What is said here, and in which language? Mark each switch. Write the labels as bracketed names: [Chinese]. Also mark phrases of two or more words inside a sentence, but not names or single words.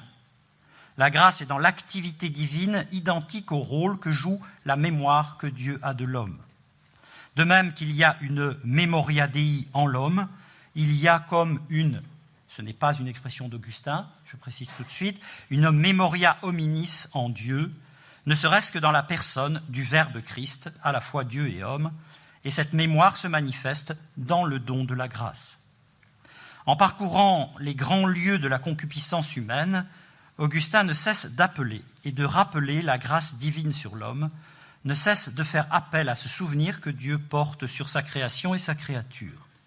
[French] La grâce est dans l'activité divine identique au rôle que joue la mémoire que Dieu a de l'homme. De même qu'il y a une [Latin] memoria Dei [French] en l'homme, il y a comme ce n'est pas une expression d'Augustin, je précise tout de suite, une [Latin] memoria hominis [French] en Dieu, ne serait-ce que dans la personne du Verbe Christ, à la fois Dieu et homme, et cette mémoire se manifeste dans le don de la grâce. En parcourant les grands lieux de la concupiscence humaine, Augustin ne cesse d'appeler et de rappeler la grâce divine sur l'homme, ne cesse de faire appel à ce souvenir que Dieu porte sur sa création et sa créature.